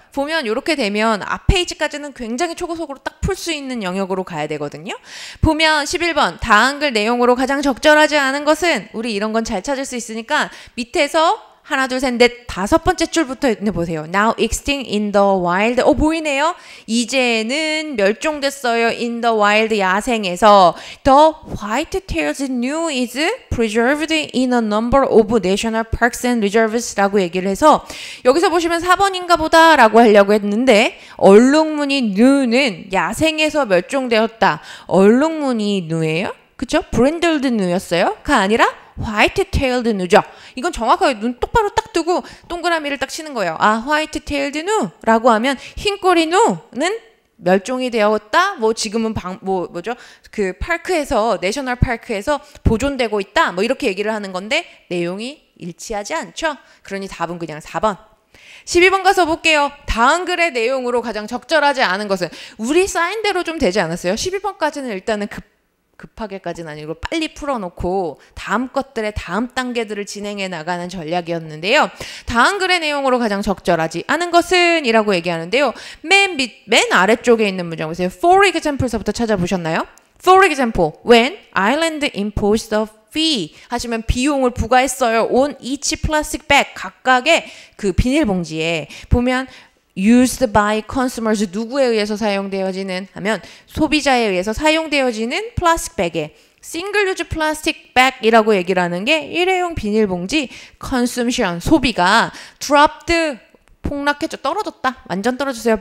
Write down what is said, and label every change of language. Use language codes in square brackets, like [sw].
[ko] 보면 이렇게 되면 앞 페이지까지는 굉장히 초고속으로 딱 풀 수 있는 영역으로 가야 되거든요. 보면 11번 다한글 내용으로 가장 적절하지 않은 것은 우리 이런 건 잘 찾을 수 있으니까 밑에서 하나, 둘, 셋, 넷, 다섯 번째 줄부터 보세요. [en] Now extinct in the wild. [ko] 보이네요? 이제는 멸종됐어요. [en] in the wild, [ko] 야생에서. [en] The white-tailed gnu is preserved in a number of national parks and reserves [ko] 라고 얘기를 해서 여기서 보시면 4번인가 보다 라고 하려고 했는데 얼룩무늬 gnu는 야생에서 멸종되었다. 얼룩무늬 gnu예요? 그쵸? [en] brindled gnu였어요? [ko] 가 아니라 화이트-테일드 누죠. 이건 정확하게 눈 똑바로 딱 뜨고 동그라미를 딱 치는 거예요. 아, 화이트-테일드 누라고 하면 흰꼬리 누는 멸종이 되었다. 뭐 지금은 뭐죠? 그 파크에서 내셔널 파크에서 보존되고 있다. 뭐 이렇게 얘기를 하는 건데 내용이 일치하지 않죠. 그러니 답은 그냥 4번. 12번 가서 볼게요. 다음 글의 내용으로 가장 적절하지 않은 것은 우리 사인대로 좀 되지 않았어요? 12번까지는 일단은 급하게까지는 아니고 빨리 풀어놓고 다음 것들의 다음 단계들을 진행해 나가는 전략이었는데요. 다음 글의 내용으로 가장 적절하지 않은 것은 이라고 얘기하는데요. 맨 아래쪽에 있는 문장 보세요. For example서부터 찾아보셨나요? [en] For example, when Ireland imposed a fee [ko] 하시면 비용을 부과했어요. [en] on each plastic bag [ko] 각각의 그 비닐봉지에 보면 [en] used by consumers [ko] 누구에 의해서 사용되어지는 하면 소비자에 의해서 사용되어지는 플라스틱 백에 싱글 유즈 플라스틱 백이라고 얘기를 하는 게 일회용 비닐봉지 consumption 소비가 dropped 폭락했죠. 떨어졌다. 완전 떨어졌어요.